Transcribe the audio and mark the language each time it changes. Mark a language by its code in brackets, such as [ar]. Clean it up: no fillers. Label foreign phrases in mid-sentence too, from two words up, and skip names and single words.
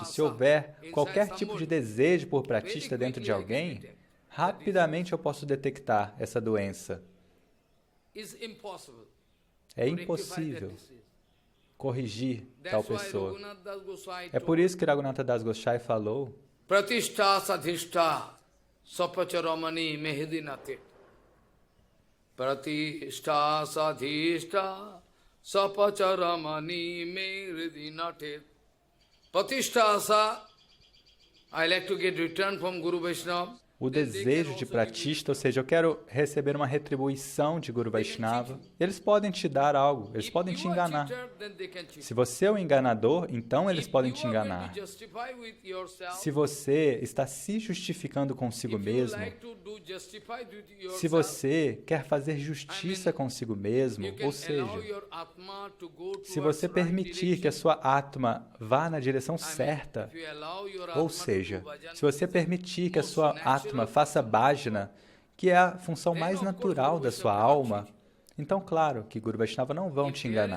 [pt] Se houver qualquer tipo de desejo por pratista dentro de alguém, rapidamente eu posso detectar essa doença. É impossível corrigir tal pessoa. É por isso que Raghunatha Das Goswami falou: [sa] Pratishta sadhishta sapacharamani mehedinate. Pratishta sadhishta sapacharamani mehedinate. Pratishta sa. [en] I like to get return from Guru Vaishnava. [pt] O desejo de pratista, ou seja, eu quero receber uma retribuição de Guru Vaishnava. Eles podem te dar algo, eles podem te enganar. Se você é um enganador, então eles podem te enganar. Se você está se justificando consigo mesmo, se você quer fazer justiça consigo mesmo, ou seja, se você permitir que a sua Atma vá na direção certa, ou seja, se você permitir que a sua Atma faça bhajana, que é a função mais natural da sua alma, então, claro, que Guru Vaishnava não vão te enganar.